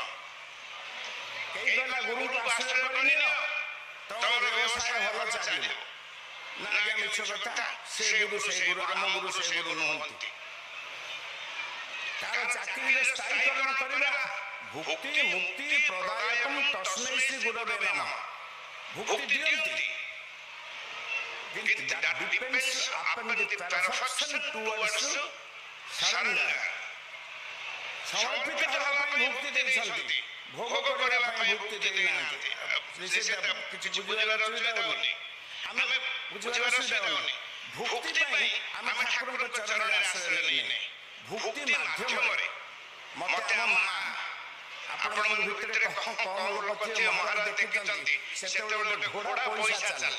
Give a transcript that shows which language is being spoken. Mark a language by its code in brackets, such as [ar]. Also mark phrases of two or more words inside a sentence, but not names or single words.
[or] କେହି କହିଲା ଗୁରୁଙ୍କୁ ଆଶ୍ରୟ କରିନିଅ ତମ ବ୍ୟବସାୟ ଭଲ ଚାଲିବ। ନା ଆଜ୍ଞା, ମିଛ କଥା। ସେ ଗୁରୁ ଆମ ଗୁରୁ ସେ ଗୁରୁ ନୁହନ୍ତି। ତାର ଚାକିରିରେ ସ୍ଥାୟୀକରଣ କରିବା [sa] ଭୁକ୍ତି ମୁକ୍ତି ପ୍ରଦାୟକଂ ତସ୍ମୈ ଶ୍ରୀ ଗୁରବେ ନମଃ। [or] ଭୁକ୍ତି ଦିଅନ୍ତି, [en] that depends upon the perfection towards surrender। [or] ସମର୍ପିତ ହେବା ପାଇଁ ଭୁକ୍ତି ଦେଇଛନ୍ତି, ଭୋଗ କରିବା ପାଇଁ ଭୁକ୍ତି ଦେଇନାହାନ୍ତି। କିଛି ବୁଝିବାର ଅସୁବିଧା ହେଉନି, ଆମେ ବୁଝିବାର ଅସୁବିଧା ହେଉନି। ଭୁକ୍ତି ପାଇଁ ଆମେ ଠାକୁରଙ୍କ ଚରଣରେ ଆଶ୍ରୟ ନେଇନେ। ଭୁକ୍ତି ମାଧ୍ୟମରେ ମତେ ଆମ ମା, ଆପଣମାନଙ୍କ ଭିତରେ କମ ଲୋକ ଥିବେ ମହାରାଜ ଦେଖିଛନ୍ତି, ସେତେବେଳେ ଗୋଟେ ଘୋଡ଼ା ପଇସା ଚାଲେ।